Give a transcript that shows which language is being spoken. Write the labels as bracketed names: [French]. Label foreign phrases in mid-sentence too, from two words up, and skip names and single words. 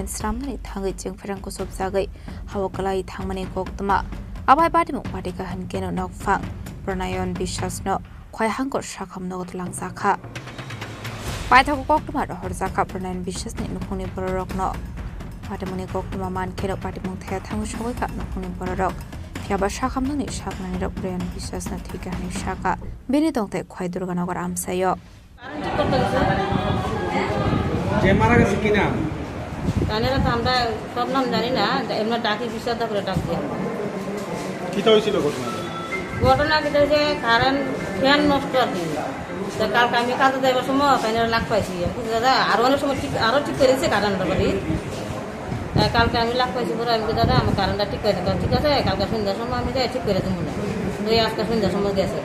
[Kok Borok] स्रामनानि थांगै जिंफ्रांखौ सबजागै हावकलाई थांमानि गक्तमा आबाय पाटिमुं पाटिखा हनकेनो नगफां प्रनायन बिसासनो खय हांकर साखामनगो तलांजाखा पाइथागो गक्तमा रहरजाखा प्रनायन बिसासनि नुखुंनि बररकनो पाटिमुंनि गक्तमा मानखेनो पाटिमुं थाया थांगो सगैखा नुखुंनि बररक फियाबा साखामनानि साखनानि रक प्रनायन बिसासनो थैगानि साखा बेनि दंते खय दुर्गानगर आमसायो [Bangla] যে মারা গেছে কি নাম? তাহলে তো আমরা সব নাম জানি না এমনি ডাকি বিশ্বদা করে ডাকি কিটা হয়েছিল ঘটনা ঘটনা যেটা যে [English] current fan [Bangla] নষ্ট আর কি তো কালকে আমি কাজে যাইবার সময় ফ্যানের লাগ পাইছি দাদা আরো অনেক সময় ঠিক করেছে কারেন্টটা বাড়ি কালকে আমি লাগ পাইছি পরে আমি দাদা আমার কারেন্টটা ঠিক করে দেবো ঠিক আছে কালকে সন্ধ্যার সময় আমি যাই ঠিক করে দেবো না তো আজকে সন্ধ্যার সময় গেছে